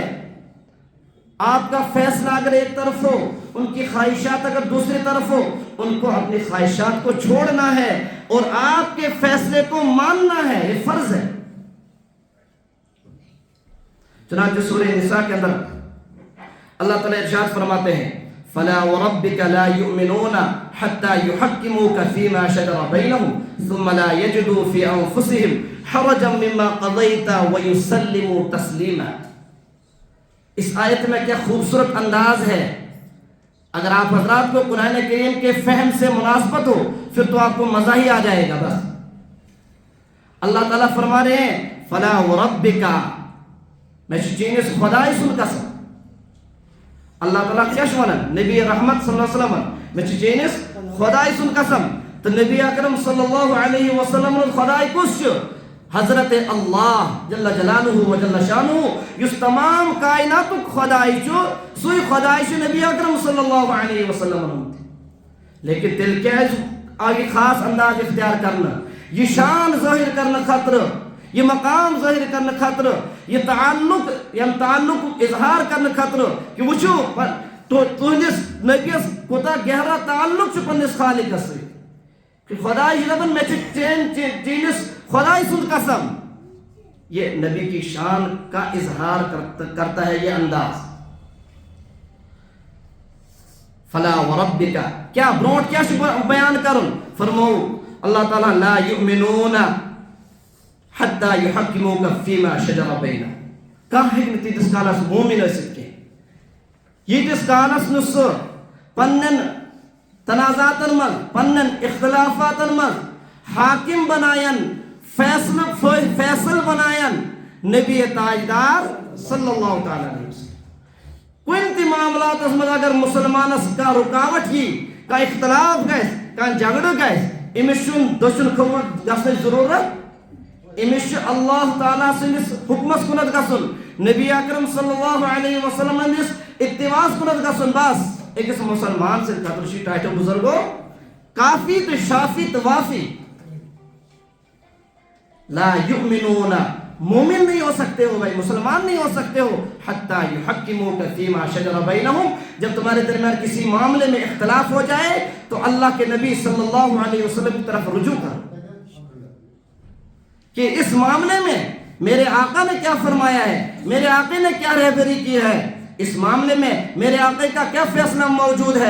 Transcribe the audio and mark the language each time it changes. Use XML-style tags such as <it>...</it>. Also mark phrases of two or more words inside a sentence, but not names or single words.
<ur>آپ کا فیصلہ اگر ایک طرف ہو، ان کی خواہشات اگر دوسری طرف ہو، ان کو اپنی خواہشات کو چھوڑنا ہے اور آپ کے فیصلے کو ماننا ہے، یہ فرض ہے۔ چنانچہ سورہ نساء کے اندر اللہ تعالیٰ ارشاد فرماتے ہیں</ur> <ar>فَلَا وَرَبِّكَ لَا يُؤْمِنُونَ حَتَّى يُحَكِّمُوكَ فِي مَا شَجَرَ بَيْنَهُمْ ثُمَّ لَا يَجِدُوا فِي أَنفُسِهِمْ حَرَجًا مِّمَّا قَضَيْتَ وَيُسَلِّمُوا تَسْلِيمًا۔</ar> <ur>اس آیت میں کیا خوبصورت انداز ہے۔ اگر آپ حضرات کو قرآن کریم کے فہم سے مناسبت ہو پھر تو آپ کو مزہ ہی آ جائے گا۔ بس اللہ تعالیٰ فرما رہے ہیں</ur> <ar>فَلَا وَرَبِّكَ</ar> <ks>میں چینس خدای سن قسم۔ اللہ تعالیٰ کیا شونن نبی رحمت صلی اللہ علیہ وسلم میں چینس خدای سن قسم تو نبی اکرم صلی اللہ علیہ وسلم خدای کس حضرت اللہ جل جلالہ و جل شانہ یس تمام کائنات خدای چو سوی خدای چو نبی اکرم صلی اللہ علیہ وسلم۔ لیکن دل کیا آگے خاص انداز اختیار کرنا، یہ شان ظاہر کرنا خطر، یہ مقام ظاہر کرنا خطر، یہ تعلق اظہار کرنا خطر کہ وچو تو تہندس نبیس کوتا گہرا تعلق چھ پنس خالق سے کہ خدای جنبن میں چینس خدای سن قسم۔</ks> <ur>یہ نبی کی شان کا اظہار کرتا ہے یہ انداز۔</ur> <ar>فلا وربک</ar> <ks>کیا برونٹ کیا بیان کرن فرمو اللہ تعالیٰ</ks> <ar>لا یؤمنون حتی یحکموک فیما شجر بینہم۔</ar> <ks>کہاں حکمتی دس کالس مومن ٲسِتھ کینٛہہ ییٖتِس کالس نہٕ سُہ پننٮ۪ن تنازعاتن منٛز پننٮ۪ن اختلافاتن منٛز حاکم بناین فیصل بناین نبی تاجدار صلی اللہ تعالیٰ علیہ وسلم۔ کُنہِ تہِ معاملاتس منٛز اگر مسلمانس کانٛہہ رُکاوٹ یی، کانٛہہ اختلاف گژھِ، کانٛہہ جھگڑٕ گژھِ، أمِس چھُنہٕ دٔچھُن کھووُر گژھنٕچ ضروٗرت، أمِس چھُ اللہ تعالیٰ سٕنٛدِس حُکمس کُنتھ گژھُن، نبی اکرم صلی اللہ علیہ وسلم ہٕنٛدِس اتباعس کُنتھ گژھُن۔ بس أکِس مسلمان سٕنٛدِ خٲطرٕ چھُ ٹاٹھیو بُزرگو کافی تہٕ شافی تہٕ وافی۔</ks> <ar>لا یؤمنون</ar> <ur>مومن نہیں ہو سکتے ہو بھائی، مسلمان نہیں ہو سکتے ہو</ur> <ar>حتی یحکموک فیما شجر بینہم،</ar> <ur>جب تمہارے درمیان کسی معاملے میں اختلاف ہو جائے تو اللہ کے نبی صلی اللہ علیہ وسلم کی طرف رجوع کرو کہ اس معاملے میں میرے آقا نے کیا فرمایا ہے، میرے آقا نے کیا رہبری کی ہے، اس معاملے میں میرے آقا کا کیا فیصلہ موجود ہے۔</ur>